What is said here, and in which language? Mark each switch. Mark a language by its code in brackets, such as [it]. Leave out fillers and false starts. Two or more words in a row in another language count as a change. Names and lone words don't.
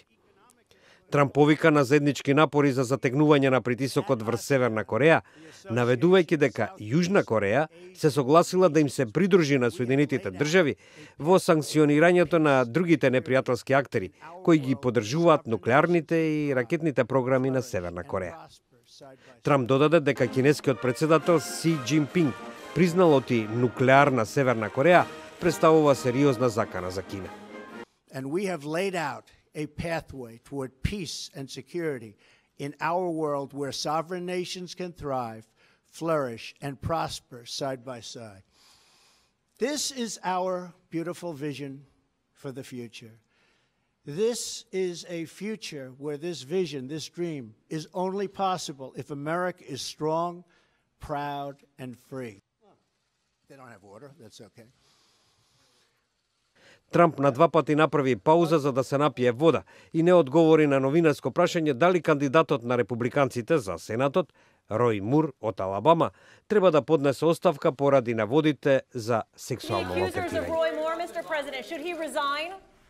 [mk] Трамп повика на заеднички напори за затегнување на притисокот врз Северна Кореја, наведувајќи дека Јужна Кореја се согласила да им се придружи на Соединетите држави во санкционирањето на другите непријателски актери, кои ги поддржуваат нуклеарните и ракетните програми на Северна Кореја. Трамп додаде дека кинескиот председател Си Џинпинг признал оти нуклеарна Северна Кореја представува сериозна закана за Кина. [en] A pathway toward peace and security in our world where sovereign nations can thrive, flourish, and prosper side by side. This is our beautiful vision for the future. This is a future where this vision, this dream, is only possible if America is strong, proud, and free. They don't have water, that's okay. [mk] Трамп на два пати направи пауза за да се напие вода и не одговори на новинарско прашање дали кандидатот на републиканците за Сенатот, Рој Мур од Алабама, треба да поднесе оставка поради наводите за сексуално малтретирање.